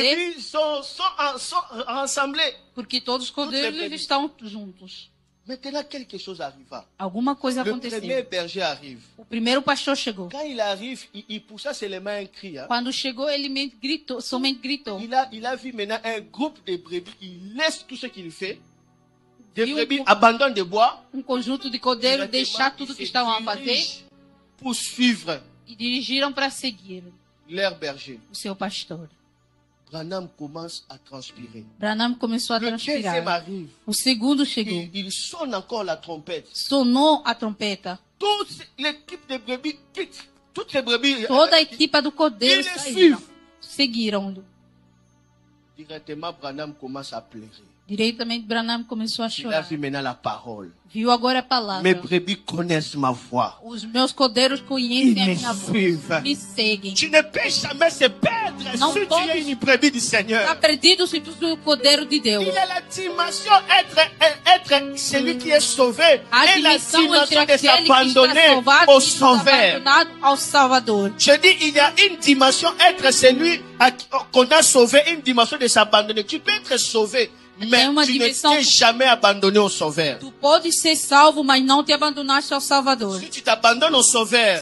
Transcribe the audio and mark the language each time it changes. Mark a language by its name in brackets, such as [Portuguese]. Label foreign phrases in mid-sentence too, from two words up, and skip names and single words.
[French] brebis sont rassemblés. [Portuguese] porque todos os cordeiros [French] brebis. [Portuguese] estão juntos. [French] Maintenant, quelque chose arriva. [Portuguese] Alguma coisa [French] Le premier [Portuguese] aconteceu. [French] berger arrive. [Portuguese] O primeiro pastor chegou. [French] Quand il arrive, il poussa seulement un cri. Hein. [Portuguese] Quando chegou, ele gritou, somente gritou. [French] Il a vu maintenant un groupe de brebis. Il laisse tout ce qu'il fait. Des [Portuguese] Viu [French] brebis abandonnent de bois. [Portuguese] conjunto de cordeiros deixar tudo que estavam a fazer [French] Pour suivre [Portuguese] e dirigiram para seguir [French] leur berger. [Portuguese] o seu pastor. [French] Branham commence à transpirer. [Portuguese] Branham começou a [French] Le deuxième [Portuguese] transpirar. [French] arrive. [Portuguese] O segundo chegou. [French] Il sonne encore la trompette. [Portuguese] Sonou a trompeta. [French] Toute l'équipe de brebis quitte. Toutes les brebis. [Portuguese] Toda a equipa do cordeiro Eles saíram. [French] suivem. [Portuguese] Seguiram-lhe. [French] Directement, Branham commence à pleurer. [Portuguese] Diretamente, Branham começou a [French] Il a [Portuguese] chorar. [French] vu maintenant la parole. [Portuguese] Viu agora a palavra. [French] Mes brebis connaissent ma voix. [Portuguese] Os meus cordeiros conhecem [French] Ils [Portuguese] a [French] me [Portuguese] minha voz. [French] suivent. [Portuguese] Me seguem. [French] Tu ne peux jamais se perdre Non, si tu pas es du- une brebis du [Portuguese] Está [French] Seigneur. [Portuguese] perdido se tu és o cordeiro de Deus. [French] Il a la dimension être celui qui est sauvé [Portuguese] A [French] et la [Portuguese] dimensão entre [French] dimension de [Portuguese] aquele que está [French] s'abandonner [Portuguese] salvado [French] au [Portuguese] e está [French] sauveur. [Portuguese] abandonado ao Salvador. [French] Je dis, il y a une dimension être celui qu'on a sauvé, une dimension de s'abandonner. Tu peux être sauvé, mais [Portuguese] Tem uma [French] tu ne [Portuguese] dimensão- [French] t'es jamais abandonné au sauveur. [Portuguese] Tu podes ser salvo, mas não te abandonaste ao Salvador. [French] Si tu t'abandonnes au sauveur,